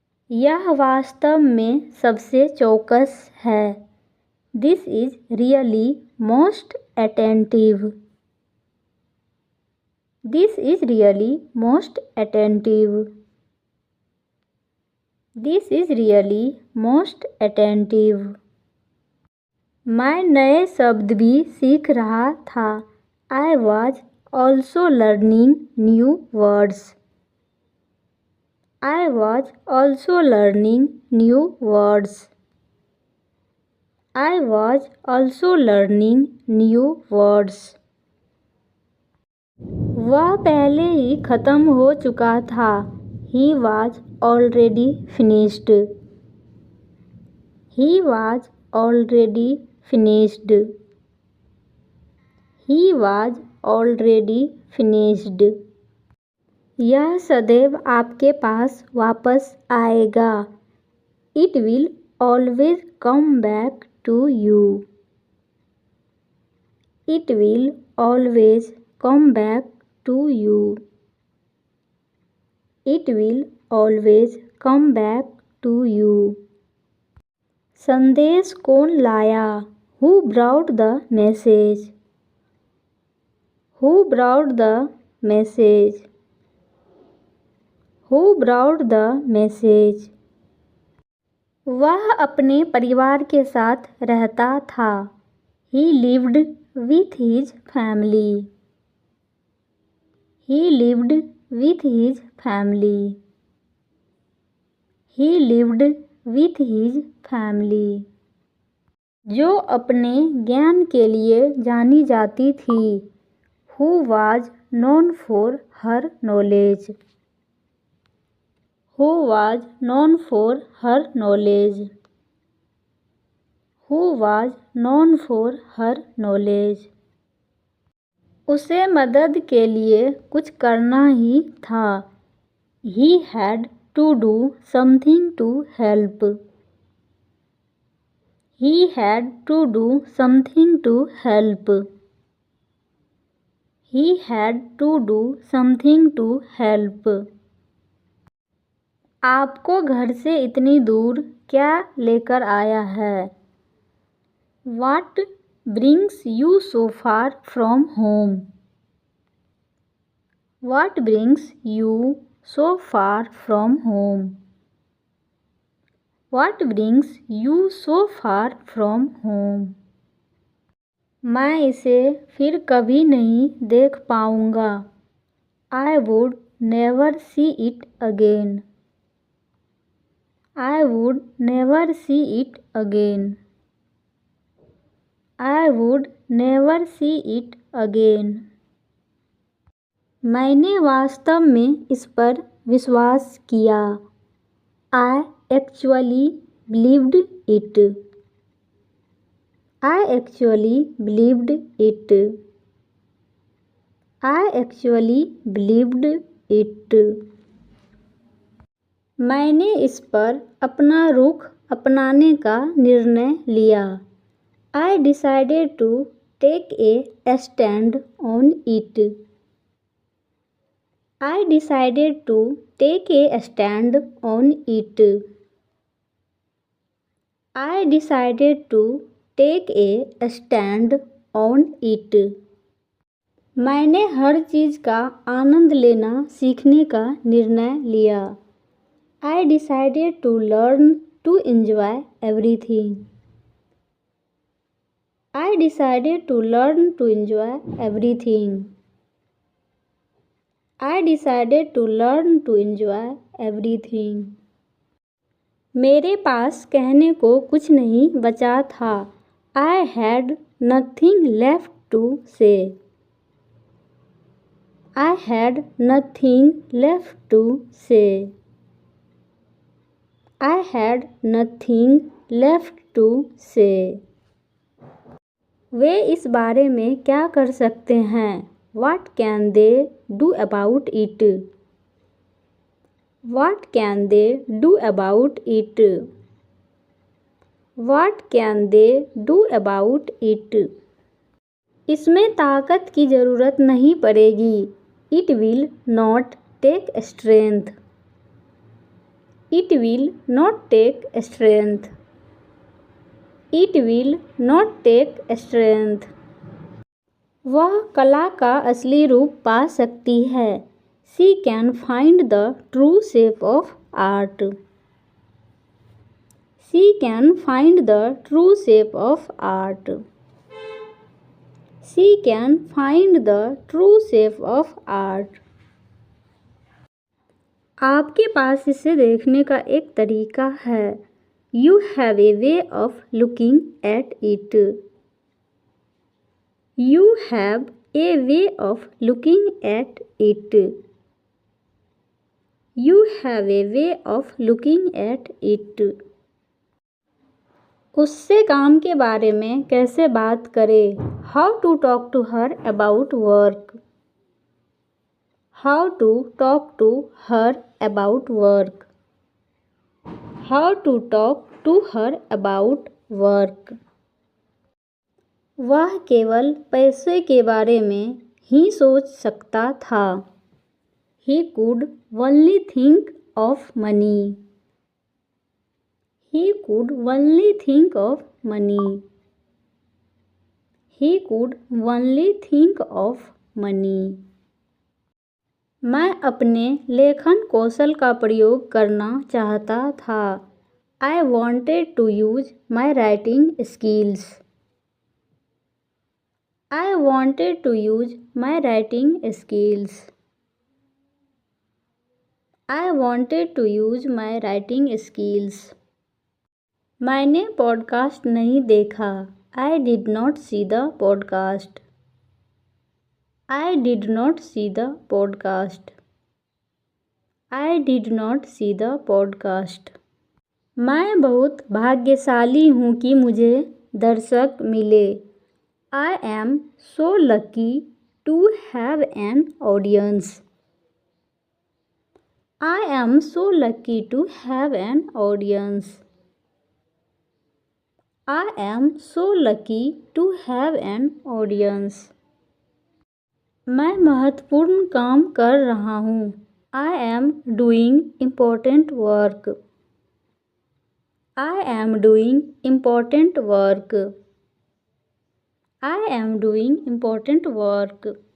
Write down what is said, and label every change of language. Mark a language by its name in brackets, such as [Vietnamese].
[Hindi] यह वास्तव में सबसे चौकस है। [English] This is really most attentive, this is really most attentive, this is really most attentive। [Hindi] मैं नए शब्द भी सीख रहा था। [English] I was also learning new words. I was also learning new words. I was also learning new words. [Hindi] वह पहले ही ख़त्म हो चुका था. [English] He was already finished. He was already finished. He was already finished. [Hindi] यह सदैव आपके पास वापस आएगा. [English] It will always come back to you. It will always come back to you. It will always come back to you. [Hindi] संदेश कौन लाया? [English] Who brought the message? Who brought the message? Who brought the message? [Hindi] वह अपने परिवार के साथ रहता था. [English] He lived with his family. He lived with his family. He lived with his family. [Hindi] जो अपने ज्ञान के लिए जानी जाती थी. [English] Who was known for her knowledge. Who was known for her knowledge. Who was known for her knowledge. [Hindi] उसे मदद के लिए कुछ करना ही था. [English] He had to do something to help. He had to do something to help. He had to do something to help. [Hindi] आपको घर से इतनी दूर क्या लेकर आया है? [English] What brings you so far from home? What brings you so far from home? What brings you so far from home? [Hindi] मैं इसे फिर कभी नहीं देख पाऊँगा. [English] I would never see it again. I would never see it again. I would never see it again. [Hindi] मैंने वास्तव में इस पर विश्वास किया. [English] I actually believed it. I actually believed it. I actually believed it. [Hindi] मैंने इस पर अपना रुख अपनाने का निर्णय लिया. [English] I decided to take a stand on it. I decided to take a stand on it. I decided to take a stand on it. [Hindi] मैंने हर चीज़ का आनंद लेना सीखने का निर्णय लिया. [English] I decided to learn to enjoy everything. I decided to learn to enjoy everything. I decided to learn to enjoy everything. [Hindi] मेरे पास कहने को कुछ नहीं बचा था. [English] I had nothing left to say. I had nothing left to say. I had nothing left to say. [Hindi] वे इस बारे में क्या कर सकते हैं? [English] What can they do about it? What can they do about it? What can they do about it? [Hindi] इसमें ताकत की ज़रूरत नहीं पड़ेगी. [English] It will not take strength. It will not take strength. It will not take strength. [Hindi] वह कला का असली रूप पा सकती है. [English] She can find the true shape of art. She can find the true shape of art. She can find the true shape of art. [Hindi] आपके पास इसे देखने का एक तरीका है. [English] You have a way of looking at it. You have a way of looking at it. You have a way of looking at it. [Hindi] उससे काम के बारे में कैसे बात करें? [English] How to talk to her about work. How to talk to her about work. How to talk to her about work. [Hindi] वह केवल पैसे के बारे में ही सोच सकता था. [English] He could only think of money. He could only think of money. He could only think of money. [Hindi] मैं अपने लेखन कौशल का प्रयोग करना चाहता था. [English] I wanted to use my writing skills. I wanted to use my writing skills. I wanted to use my writing skills. [Hindi] मैंने podcast नहीं देखा. [English] I did not see the podcast. I did not see the podcast. I did not see the podcast. [Hindi] मैं बहुत भाग्यशाली हूँ कि मुझे दर्शक मिले. [English] I am so lucky to have an audience. I am so lucky to have an audience. I am so lucky to have an audience. [Hindi] मैं महत्वपूर्ण काम कर रहा हूँ. [English] I am doing important work. I am doing important work. I am doing important work.